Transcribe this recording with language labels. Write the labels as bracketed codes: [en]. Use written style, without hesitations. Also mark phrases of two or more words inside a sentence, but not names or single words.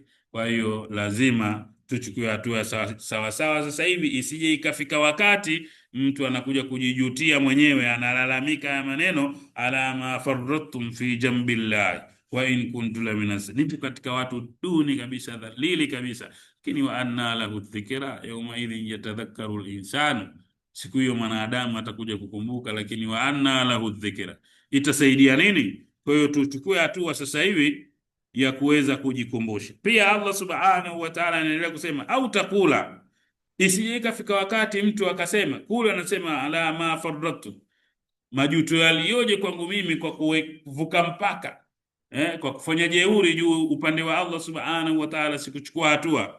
[sw] Kwa hiyo lazima tuchukue hatua sawa sawa sasa hivi, isije ikafika wakati mtu anakuja kujijutia mwenyewe, analalamika ya maneno, [ar] على ما فرطتم في جنب الله وإن كنت لمن, [sw] nipo katika watu duni kabisa, dhalili kabisa. [ar] Lakini وأنى له الذكرى يومئذ يتذكر الإنسان, [sw] siku hiyo mwanadamu atakuja kukumbuka. Lakini [ar] وأنى له الذكرى, [sw] itasaidia nini? Kwa hiyo tuchukue hatua sasa hivi ya kuweza kujikumbusha. Pia Allah [ar] سبحانه وتعالى [sw] anaendelea kusema, [ar] أو تقول, [sw] isije ikafika wakati mtu akasema, kule anasema [ar] على ما فرطت, [sw] majuto yalioje kwangu mimi kwa kuvuka mpaka, kwa kufanya jeuri juu upande wa Allah [ar] سبحانه وتعالى, [sw] sikuchukua hatua.